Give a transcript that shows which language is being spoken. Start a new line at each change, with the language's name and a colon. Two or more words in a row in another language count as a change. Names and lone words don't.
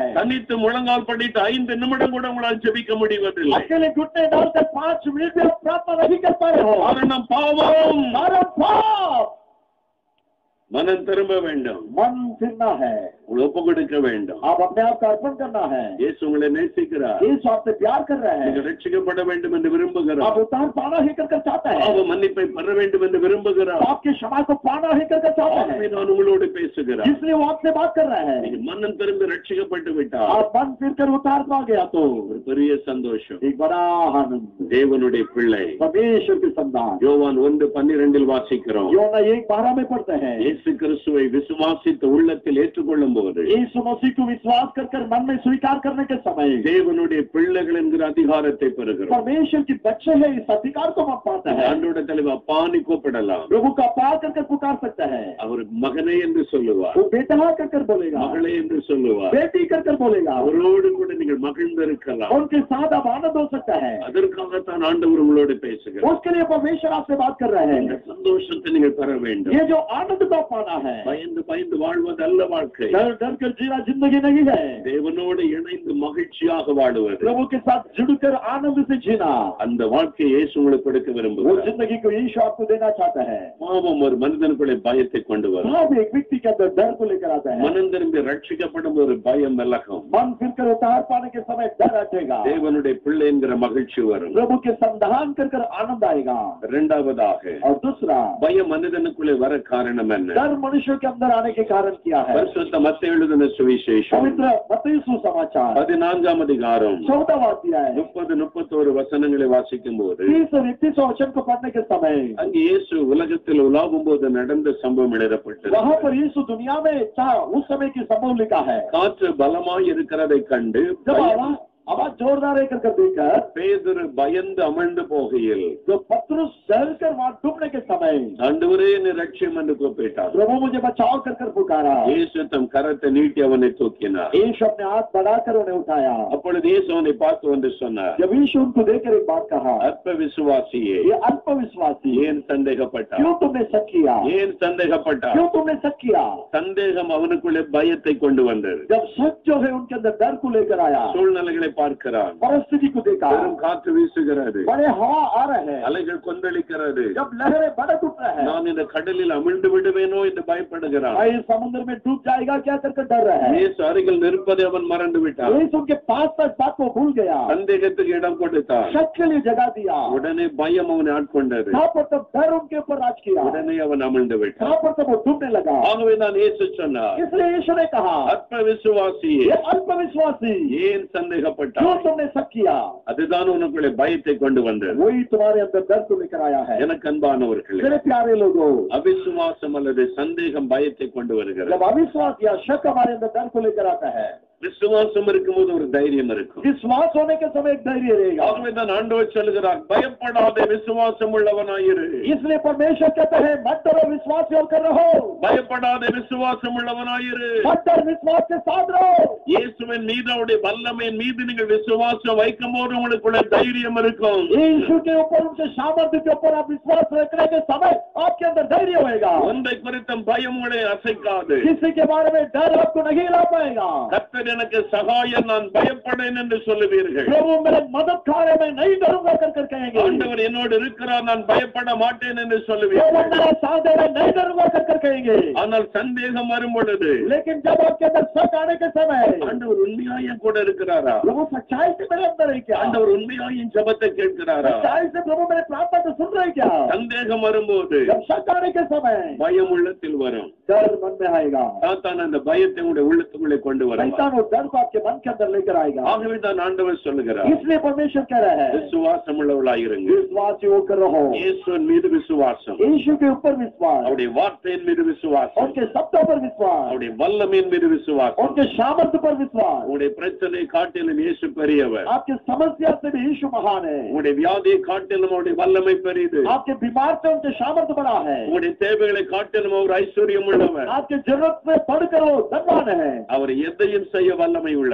Tamil: தனித்து முழங்கால் படிட்டு 5 நிமிடம் கூட உங்களால் ஜெபிக்க முடிவதில்லை.
Hindi: अकेले घुटने डालकर 5 मिनट में आप प्रार्थना नहीं कर पा रहे हो।
Tamil: காரணம் பாவம்.
Hindi: कारण पाप।
Tamil: மனம் திரும்ப வேண்டும்.
Hindi: मन फिरना है।
Tamil: உங்களை ஒப்பு கொடுக்க வேண்டும்.
Hindi: आप अपने आप का अर्पण करना है।
Tamil: இயேசு உங்களை நேசிக்கிறார்.
Hindi: यीशु आपसे प्यार कर रहा है।
Tamil: நீங்கள் ரட்சிக்கப்பட வேண்டும் என்று விரும்புகிறார்.
Hindi: आप उद्धार पाना ही कर चाहता है।
Tamil: பாவ மன்னிப்பை பெற வேண்டும் என்று விரும்புகிறார்.
Hindi: आपके क्षमा को पाना ही कर चाहता है,
Tamil: ஆகவே நான் உங்களோடு பேசுகிறார்.
Hindi: इसलिए वो आपसे बात कर रहा है।
Tamil: நீங்கள் மனம் திரும்பி ரட்சிக்கப்பட்டு விட்டால்
Hindi: आप मन फिर कर उतार पा गया तो
Tamil: ஒரு பெரிய சந்தோஷம்.
Hindi: एक बड़ा आनंद।
Tamil: தேவனுடைய பிள்ளை
Hindi: परमेश्वर की संतान।
Tamil: யோவான் 1:12 வாசிக்கிறோம்.
Hindi: யோனா 1:12 में पढ़ते हैं,
Tamil: இயேசு கிறிஸ்துவை விசுவாசித்து உள்ளத்தில் ஏற்றுக்கொள்ளும் போது
Hindi: यीशु मसीह को विश्वास कर मन में स्वीकार करने के समय
Tamil: தேவனுடைய பிள்ளைகள் என்கிற அதிகாரத்தை பெறுகிறோம்.
Hindi: परमेश्वर की बच्चे है, इस अधिकार को हम पाते हैं।
Tamil: ஆண்டோட தலைவர் அப்பான்னு கூப்பிடலாம்.
Hindi: प्रभु का पार कर पुकार सकता है।
Tamil: அவர் மகனே என்று சொல்லுவார்.
Hindi: वो बेटा कर बोलेगा,
Tamil: மகளே என்று சொல்லுவார்.
Hindi: बेटी कर बोलेगा।
Tamil: அவரோடு கூட நீங்கள் மகிழ்ந்திருக்கலாம்.
Hindi: उनके साथ आप आनंद हो सकता है।
Tamil: அதற்காகத்தான் ஆண்டவர் உங்களோடு பேசுகிறார்.
Hindi: उसके लिए परमेश्वर आपसे बात कर रहे
Tamil: இந்த
Hindi: हैं।
Tamil: சந்தோஷத்தை நீங்கள் பெற வேண்டும்.
Hindi: ये जो आनंद को पाना है,
Tamil: பயந்து பயந்து வாழ்வது அல்ல வாழ்க்கை.
Hindi: डर डर कर जीना जिंदगी नहीं है।
Tamil: தேவனோடு இணைந்து மகிழ்ச்சியாக வாழுவது.
Hindi: प्रभु के साथ जुड़कर आनंद से जीना,
Tamil: அந்த வாழ்க்கையை இயேசு உங்களுக்கு கொடுக்க
Hindi: वो
Tamil: விரும்புகிறார்.
Hindi: जिंदगी को यीशु आपको देना चाहता है।
Tamil: பாவம் ஒரு மனிதனுக்குள்ளே பயத்தை கொண்டு வரும்.
Hindi: पाप एक व्यक्ति के अंदर डर को लेकर आता है।
Tamil: மனம் திரும்பி ரட்சிக்கப்படும் ஒரு பயம் விலகும்.
Hindi: मन फिर कर उतार पाने के समय डर हटेगा,
Tamil: தேவனுடைய பிள்ளை என்கிற மகிழ்ச்சி வரும்.
Hindi: प्रभु के संधान कर आनंद आएगा।
Tamil: இரண்டாவதாக
Hindi: और दूसरा,
Tamil: பயம் மனிதனுக்குள்ளே வர காரணம் என்ன?
Hindi: डर मनुष्य के अंदर आने के कारण क्या है?
Tamil: பரிசுத்த மத்தேயு எழுதின சுவிசேஷம்
Hindi: पवित्र मत्ती सुसमाचार
Tamil: 14ஆம் அதிகாரம்
Hindi: 14वां अध्याय
Tamil: 30-31 வசனங்களை வாசிக்கும் போது
Hindi: 30 और 31 वचन को पढ़ने के समय
Tamil: அங்கே இயேசு உலகத்தில் உலாவும் போது நடந்த சம்பவம் எழுதப்பட்டது.
Hindi: वहाँ पर यीशु दुनिया में था, उस समय की संभव लिखा है।
Tamil: காற்று பலமாய் இருக்கிறதை கண்டு
Hindi: जब आवाज जोरदार कर देखकर
Tamil: பேதுரு பயந்து அமிழ்ந்து போகையில்
Hindi: जो पतरस डर कर वहाँ डूबने के समय
Tamil: ஆண்டவரே என்னை ரட்சியும் என்று கூப்பிட்டார்.
Hindi: प्रभु मुझे बचाओ कर पुकारा।
Tamil: இயேசு தம் கரத்தை நீட்டி அவனை தூக்கினார்.
Hindi: यीशु अपने हाथ बढ़ाकर उन्हें उठाया।
Tamil: அப்பொழுது இயேசு அவனை பார்த்து வந்து சொன்னார்,
Hindi: जब यीशु उनको देखकर एक बात कहा,
Tamil: அற்ப விசுவாசியே,
Hindi: ये अल्प विश्वासी,
Tamil: ஏன் சந்தேகப்பட்டார்?
Hindi: क्यों तुमने शक किया?
Tamil: ஏன் சந்தேகப்பட்டார்?
Hindi: क्यों तुमने शक किया?
Tamil: சந்தேகம் அவனுக்குள்ளே பயத்தை கொண்டு வந்தது.
Hindi: जब शक जो है उनके अंदर डर को लेकर आया,
Tamil: சூழ்நிலைகளை பார்க்கிறான்.
Hindi: परिस्थिति को देखा,
Tamil: பெரும் காற்று வீசுகிறது,
Hindi: बड़े हवा आ रहे हैं,
Tamil: அலைகள் கொந்தளிக்கிறது,
Hindi: जब लहरें भड़क उठ रहे हैं,
Tamil: நான் இந்த கடலில் அமிழ்ந்து விடுவேனோ என்று பயப்படுகிறான்.
Hindi: भाई समुद्र में डूब जाएगा क्या कर डर रहा है।
Tamil: இயேசு அருகில் நிற்பதை அவன் மறந்து விட்டான்.
Hindi: यीशु उनके पास तक बात को भूल गया,
Tamil: சந்தேகத்துக்கு இடம் கொடுத்தான்.
Hindi: शक के लिए जगह दिया।
Tamil: உடனே பயம் அவனை ஆட்கொண்டது.
Hindi: कहाँ पर तब डर उनके ऊपर राज किया,
Tamil: உடனே அவன் அமிழ்ந்து விட்டான்.
Hindi: कहाँ पर तब वो डूबने लगा।
Tamil: ஆகவே நான் இயேசு சொன்னார்,
Hindi: इसलिए यीशु ने कहा,
Tamil: அற்ப விசுவாசியே,
Hindi: ये अल्प विश्वासी,
Tamil: ஏன் சந்தேகப்பட்டாய்?
Hindi: क्यों तुमने शक किया?
Tamil: அதுதான் உனக்குள்ளே பயத்தை கொண்டு வந்தது.
Hindi: वही तुम्हारे अंदर डर को लेकर आया है।
Tamil: எனக்கு அன்பானவர்களே,
Hindi: मेरे प्यारे लोगों,
Tamil: அவிசுவாசம் அல்லது சந்தேகம் பயத்தை கொண்டு வருகிறது.
Hindi: जब अविश्वास या शक हमारे अंदर डर को लेकर आता है,
Tamil: விசுவாசம் இருக்கும்போது ஒரு தைரியம் இருக்கும்.
Hindi: विश्वास होने के समय एक धैर्य रहेगा.
Tamil: ஆகவேதான் ஆண்டவர் சொல்கிறார், பயப்படாதே, விசுவாசம் உள்ளவனாயிரு.
Hindi: इसलिए परमेश्वर कहते हैं मत डरो, विश्वास होकर रहो.
Tamil: பயப்படாதே, விசுவாசம் உள்ளவனாயிரு.
Hindi: मत डर, विश्वास के साथ रहो.
Tamil: இயேசுவின் மீது, அவருடைய வல்லமையின் மீது நீங்கள் விசுவாசம் வைக்கும்போது உங்களுக்குள்ள தைரியம் இருக்கும்.
Hindi: यीशु के ऊपर, उनके सामर्थ्य के ऊपर आप विश्वास रखने के समय आपके अंदर धैर्य होगा.
Tamil: ஒன்றை குறித்த பயம் உங்களை அசைக்காது.
Hindi: किसी के बारे में डर आपको नहीं ला पाएगा.
Tamil: கர்த்தர் எனக்கு சகாயம், நான் பயப்படேன் என்று சொல்லுவீர்கள்.
Hindi: प्रभु मेरे मददगार है, मैं नहीं डरूंगा कर कहेंगे.
Tamil: ஆண்டவர் என்னோடு இருக்கிறார், நான் பயப்பட மாட்டேன் என்று சொல்லுவீர்கள்.
Hindi: मेरा साथ दे रहा है, नहीं डरूंगा कर कहेंगे.
Tamil: ஆனால் சந்தேகம் வரும் பொழுது,
Hindi: लेकिन जब आपके अंदर शक आने के समय,
Tamil: ஆண்டவர் உண்மையாய் கூட இருக்கிறாரா?
Hindi: प्रभु सच्चाई से मेरे अंदर है क्या?
Tamil: ஆண்டவர் உண்மையாய் ஜெபத்தை கேட்கிறாரா?
Hindi: सच्चाई से प्रभु मेरे प्रार्थना को सुन रहे क्या?
Tamil: சந்தேகம் வரும்போது,
Hindi: जब शक आने के समय
Tamil: பயம் உள்ளத்தில் வரும்.
Hindi: डर मन में आएगा.
Tamil: சாத்தான் அந்த பயத்தை உங்களுடைய உள்ளத்துக்குள்ளே கொண்டு வருவார்.
Hindi: शैतान वो डर को आपके मन के अंदर लेकर आएगा.
Tamil: ஆகவே தான் ஆண்டவர் சொல்லுகிறார்,
Hindi: इसलिए परमेश्वर कह रहा है
Tamil: விசுவாசம் உள்ளவர்களாயிருங்க.
Hindi: विश्वासी होकर रहो.
Tamil: இயேசுவின் மீது விசுவாசம்,
Hindi: यीशु के ऊपर विश्वास,
Tamil: அவருடைய வார்த்தையின் மீது விசுவாசம்,
Hindi: उनके शब्दों पर विश्वास,
Tamil: அவருடைய வல்லமையின் மீது விசுவாசம்.
Hindi: उनके सामर्थ्य पर विश्वास.
Tamil: உங்களுடைய பிரச்சனை காட்டிலும் இயேசு பெரியவர்.
Hindi: आपके समस्या से भी यीशु महान है.
Tamil: உங்களுடைய வியாதியை காட்டிலும் அவருடைய வல்லமை பெரியது.
Hindi: आपके बीमार से उनके सामर्थ्य बड़ा है.
Tamil: உங்களுடைய தேவைகளை காட்டிலும் அவர் ஐஸ்வர்யம் உள்ளவர்.
Hindi: आपके जरूरत से बढ़कर वो धनवान है.
Tamil: அவர் எதையும் செய்ய வல்லமை
Hindi: वो